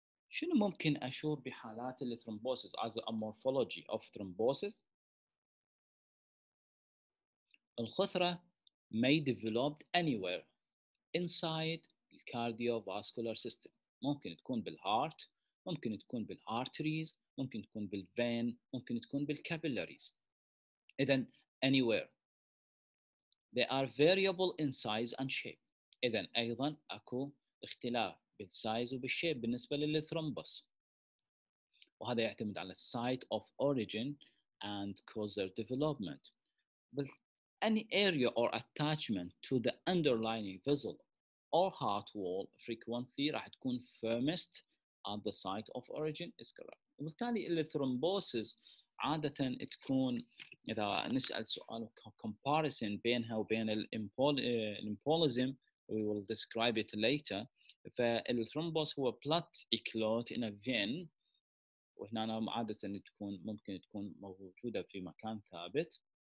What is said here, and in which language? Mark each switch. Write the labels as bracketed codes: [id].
[ar] شنو ممكن أشوف بحالات الثرومبوسيس [en] as a morphology of thrombosis؟ [ar] الخثرة [en] may develop anywhere inside the cardiovascular system. [ar] ممكن تكون بالهارت، ممكن تكون بالارتريز، ممكن تكون بالفين، ممكن تكون بالكابيلاريز. إذن anywhere. [en] They are variable in size and shape. [ar] إذن أيضا أكو اختلاف بالسايز وبالشيب بالنسبة للثرومبوس، وهذا يعتمد على [en] site of origin and cause their development. But any area or attachment to the underlying vessel or heart wall frequently [ar] راح تكون [en] firmest at the site of origin is correct. [ar] وبالتالي الثرومبوسيس عادة تكون إذا نسأل سؤال comparison بينها وبين الامبوليزم [en] we will describe it later. [ar] فالثرومبوس هو [en] blood clot in a vein، [ar] وهنا عادة تكون ممكن تكون موجودة في مكان ثابت.